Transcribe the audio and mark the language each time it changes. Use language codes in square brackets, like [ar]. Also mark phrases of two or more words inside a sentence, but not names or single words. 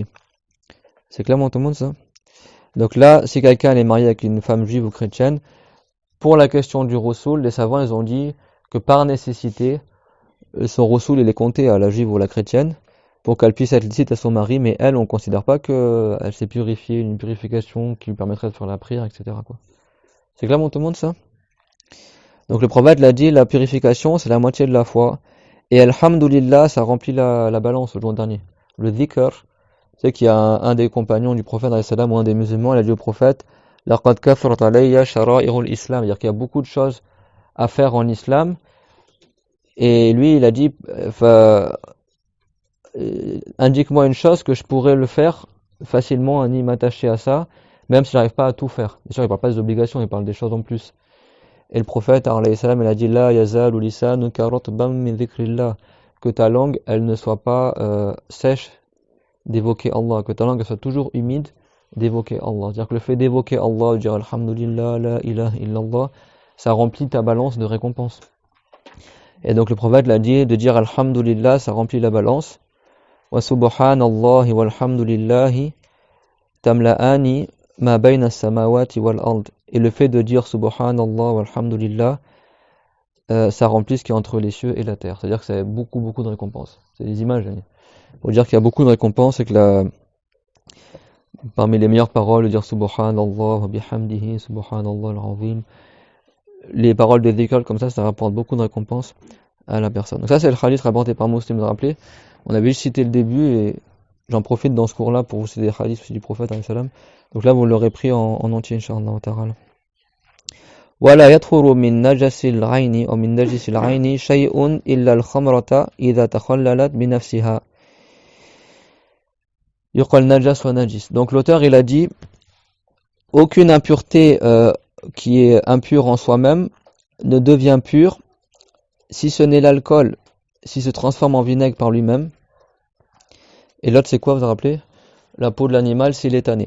[fr] C'est clairement tout le monde ça. Donc là, si quelqu'un est marié avec une femme juive ou chrétienne, pour la question du roussoul, les savants ils ont dit que par nécessité, son roussoul il est compté à la juive ou à la chrétienne, pour qu'elle puisse être licite à son mari, mais elle, on ne considère pas qu'elle s'est purifiée, une purification qui lui permettrait de faire la prière, etc., quoi. C'est clairement tout le monde ça. Donc le prophète l'a dit, la purification c'est la moitié de la foi. Et alhamdulillah, ça remplit la balance le jour dernier. Le dhikr, c'est qu'il y a un des compagnons du prophète, ou un des musulmans, il a dit au prophète, [ar] لقد كثرت علي شرائع الإسلام, [fr] c'est-à-dire qu'il y a beaucoup de choses à faire en islam. Et lui, il a dit, indique-moi une chose que je pourrais le faire facilement, ni m'attacher à ça, même si j'arrive pas à tout faire. Bien sûr, il parle pas des obligations, il parle des choses en plus. Et le prophète, [ar] عليه السلام, [fr] il a dit [ar] لا يزال لسانك رطبا من ذكر الله, [fr] que ta langue, elle ne soit pas sèche d'évoquer Allah, que ta langue soit toujours humide d'évoquer Allah. C'est-à-dire que le fait d'évoquer Allah, de dire alhamdulillah, [ar] لا إله إلا الله, [fr] ça remplit ta balance de récompense. Et donc le prophète l'a dit, de dire alhamdulillah, ça remplit la balance. [ar] وسبحان الله والحمد لله تملآن ما بين السماوات والأرض. [fr] Et le fait de dire [ar] سبحان الله والحمد لله, [fr] ça remplit ce qui est entre les cieux et la terre. C'est-à-dire que c'est beaucoup de récompenses. C'est des images. Pour dire qu'il y a beaucoup de récompenses et que parmi les meilleures paroles, de dire [ar] سبحان الله وبحمده، سبحان الله العظيم. [fr] Les paroles de dhikr comme ça rapporte beaucoup de récompenses à la personne. Donc ça c'est le hadith rapporté par Muslim, vous vous rappelez. On avait juste cité le début et j'en profite dans ce cours-là pour vous citer des hadiths aussi du prophète [ar] عليه السلام. [fr] Donc là vous l'aurez pris en entier [ar] إن شاء الله تعالى. ولا يطهر من نجس العين أو من نجس العين شيء إلا الخمرة إذا تخللت بنفسها. يقال نجس ونجس. [fr] Donc l'auteur il a dit aucune impureté qui est impure en soi-même ne devient pure si ce n'est l'alcool, s'il se transforme en vinaigre par lui-même. Et l'autre c'est quoi, vous vous rappelez? La peau de l'animal s'il est tanné.